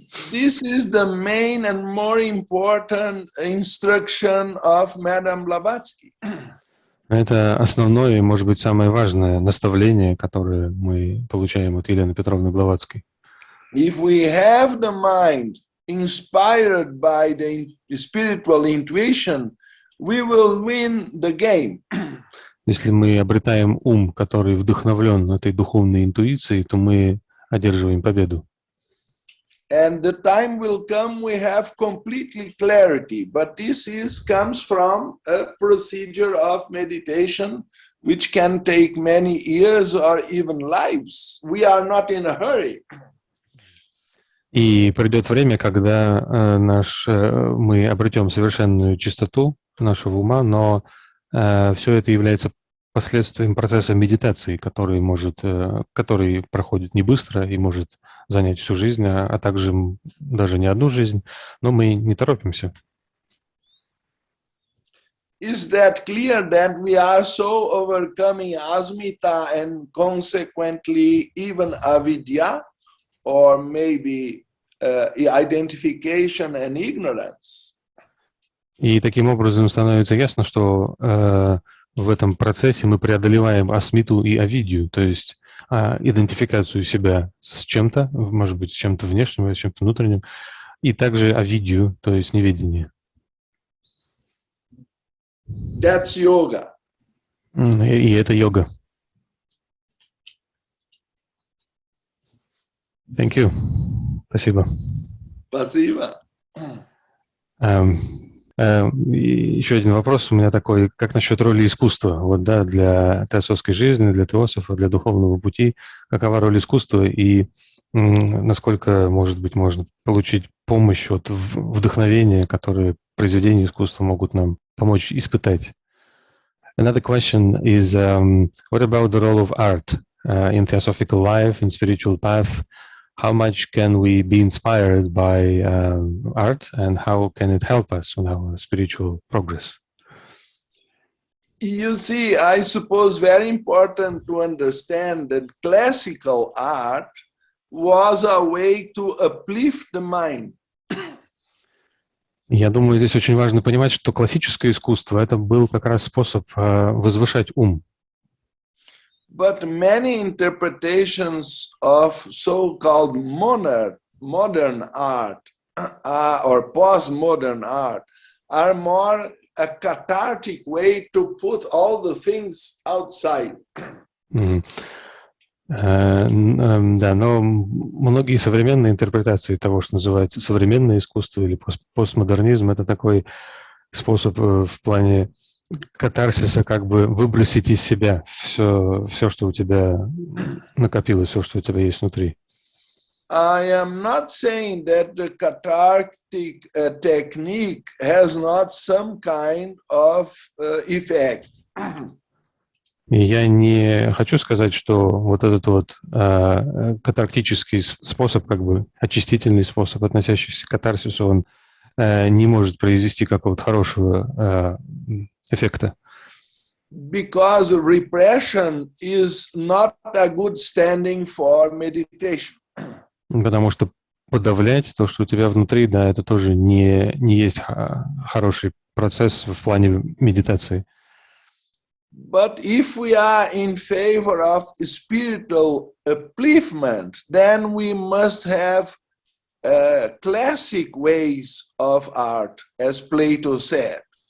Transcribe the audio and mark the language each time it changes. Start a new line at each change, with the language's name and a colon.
English: This is the main and more important instruction of Madame Blavatsky.
Russian: Это основное и, может быть, самое важное наставление, которое мы получаем от Елены Петровны Блаватской.
English: If we have the mind inspired by the spiritual intuition, we will win the game.
Russian: Если мы обретаем ум, который вдохновлен этой духовной интуицией, то мы одерживаем победу.
English: And the time will come we have completely clarity, but this comes from a procedure of meditation which can take many years or even lives. We are not in a hurry.
Russian: И придет время, когда мы обретем совершенную чистоту нашего ума, но все это является последствием процесса медитации, который проходит не быстро и может занять всю жизнь, а также даже не одну жизнь, но мы не торопимся.
English: Is that clear that we are so overcoming asmita and consequently even avidya, or maybe identification and ignorance?
Russian: И таким образом становится ясно, что в этом процессе мы преодолеваем асмиту и авидию, то есть идентификацию себя с чем-то, может быть, с чем-то внешним, с чем-то внутренним, и также авидию, то есть неведение.
English: That's yoga.
Russian: И это йога.
English: Thank you.
Russian: Спасибо. Спасибо. Еще один вопрос у меня такой, как насчет роли искусства вот, да, для теософской жизни, для теософа, для духовного пути, какова роль искусства и насколько, может быть, можно получить помощь от вдохновения, которые произведения искусства могут нам помочь испытать.
English: Another question is, what about the role of art in theosophical life, in spiritual path? How much can we be inspired by art, and how can it help us on our spiritual progress? You see, I suppose very important to understand that classical art was a way to uplift the mind.
Russian: Я думаю, здесь очень важно понимать, что классическое искусство — это был как раз способ возвышать ум.
English: But many interpretations of so-called modern art or postmodern art are more a cathartic way to put all the things outside.
Russian: Да, но многие современные интерпретации того, что называется современное искусство или постмодернизм, это такой способ в плане катарсиса, как бы выбросить из себя все, что у тебя накопилось, все, что у тебя есть внутри.
English: I am not saying that the cathartic technique has not some kind of effect.
Russian: И я не хочу сказать, что вот этот вот катарктический способ, как бы очистительный способ, относящийся к катарсису, он не может произвести какого-то хорошего эффекта.
English: Because repression is not a good standing for meditation.
Russian: Потому что подавлять то, что у тебя внутри, да, это тоже не есть хороший процесс в плане медитации.
English: But if we are in favor of spiritual upliftment, then we must have classic ways of art, as Plato said.